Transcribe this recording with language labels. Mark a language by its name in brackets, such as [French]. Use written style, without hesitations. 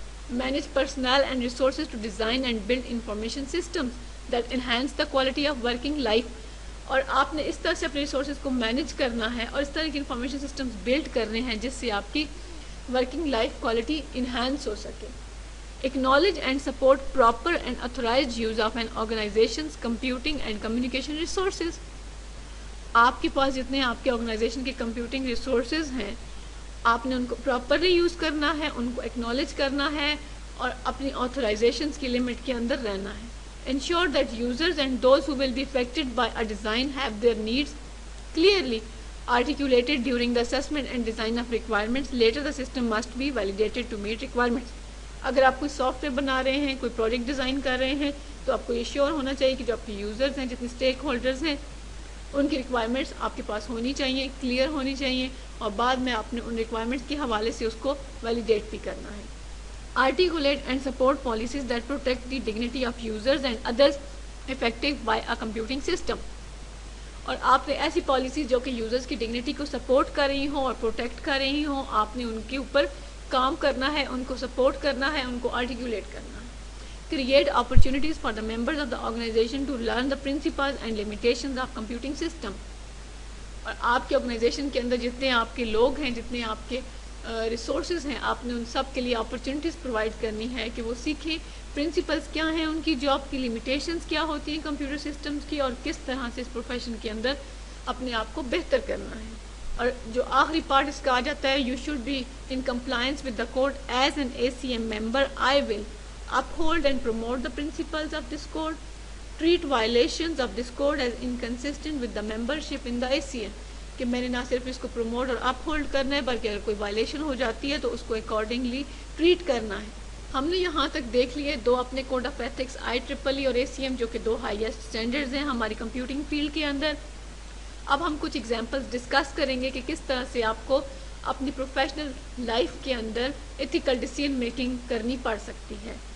[English] Manage personnel and resources to design and build information systems that enhance the quality of working life. [Urdu] اور آپ نے اس طرح سے اپنے ریسورسز کو مینیج کرنا ہے اور اس طرح کی انفارمیشن سسٹمز بلڈ کرنے ہیں جس سے آپ کی ورکنگ لائف کوالٹی انہینس ہو سکے. [English] Acknowledge and support proper and authorized use of an organization's computing and communication resources. [Urdu] آپ کے پاس جتنے آپ کے آرگنائزیشن کے کمپیوٹنگ ریسورسز ہیں آپ نے ان کو پراپرلی یوز کرنا ہے, ان کو ایکنالج کرنا ہے اور اپنی آتھورائزیشنس کی لمٹ کے اندر رہنا ہے. [English] Ensure that users and those who will be affected by a design have their needs clearly articulated during the assessment and design of requirements. Later the system must be validated to meet requirements. [Urdu] اگر آپ کوئی soft where بنا رہے ہیں, کوئی project design کر رہے ہیں, تو آپ کو یہ شیور ہونا چاہیے کہ جو آپ کے یوزرز ہیں, جتنے اسٹیک ہولڈرز ہیں, ان کی ریکوائرمنٹس آپ کے پاس ہونی چاہیے, کلیئر ہونی چاہیے, اور بعد میں آپ نے ان ریکوائرمنٹس کے حوالے سے اس کو ویلیڈیٹ بھی کرنا ہے. [English] Articulate and support policies that protect the dignity of users and others affected by a computing system. [Urdu] اور آپ نے ایسی پالیسیز جو کہ یوزرز کی ڈگنیٹی کو سپورٹ کر رہی ہوں اور پروٹیکٹ کر رہی ہوں, آپ نے ان کے اوپر کام کرنا ہے, ان کو سپورٹ کرنا ہے, ان کو آرٹیکولیٹ کرنا ہے. [English] Create opportunities for the members of the organization to learn the principles and limitations of computing system. [Urdu] اور آپ کے آرگنائزیشن کے اندر جتنے آپ کے لوگ ہیں, جتنے آپ کے ریسورسز ہیں, آپ نے ان سب کے لیے اپرچونیٹیز پرووائڈ کرنی ہے کہ وہ سیکھیں پرنسپلس کیا ہیں ان کی, جاب کی لمیٹیشنز کیا ہوتی ہیں کمپیوٹر سسٹمز کی, اور کس طرح سے اس پروفیشن کے اندر اپنے آپ کو بہتر کرنا ہے. اور جو آخری پارٹ اس کا آ جاتا ہے, [English] You should be in compliance with the code as an A C M member. I will uphold and promote the principles of this code. Treat violations of this code as inconsistent with the membership in the ACM. [Urdu] کہ میں نے نہ صرف اس کو promote اور اپ hold کرنا ہے بلکہ اگر کوئی وائلیشن ہو جاتی ہے تو اس کو اکارڈنگلی ٹریٹ کرنا ہے. ہم نے یہاں تک دیکھ لیے دو اپنے کوڈ آف ایتھکس, IEEE اور ACM, جو کہ دو ہائیسٹ اسٹینڈرڈز ہیں ہماری کمپیوٹنگ فیلڈ کے اندر. اب ہم کچھ ایگزامپلس ڈسکس کریں گے کہ کس طرح سے آپ کو اپنی پروفیشنل لائف کے اندر ایتھیکل ڈیسیژن میکنگ کرنی پڑ سکتی ہے.